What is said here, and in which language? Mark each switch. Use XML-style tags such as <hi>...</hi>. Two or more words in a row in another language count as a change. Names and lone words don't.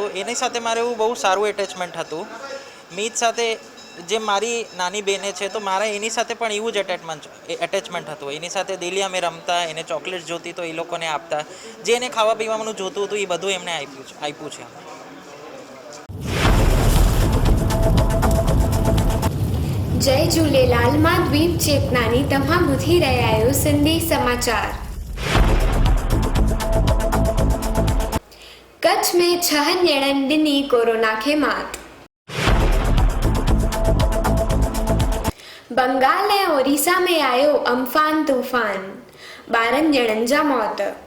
<gu>એની સાથે મારે એવું બહુ સારું એટેચમેન્ટ હતું. મીત સાથે જે મારી નાની બેને છે, તો મારે એની સાથે પણ એવું જ એટેચમેન્ટ હતું. એની સાથે ડેલી અમે રમતા, એને ચોકલેટ જોતી તો એ લોકોને આપતા, જે એને ખાવા પીવાનું જોતું હતું એ બધું એમને આપ્યું છે.</gu> <sd>जय झूलेलाल। मां द्वीप चेतनानी तव्हां ॿुधी रहिया आहियो सिंधी समाचार। कच्छ में 6 ॼणनि ॾिनी कोरोना खे मात। बंगाल ऐं ओडिशा में आयो अम्फान तूफ़ान, 12 ॼणनि जा मौत।</sd>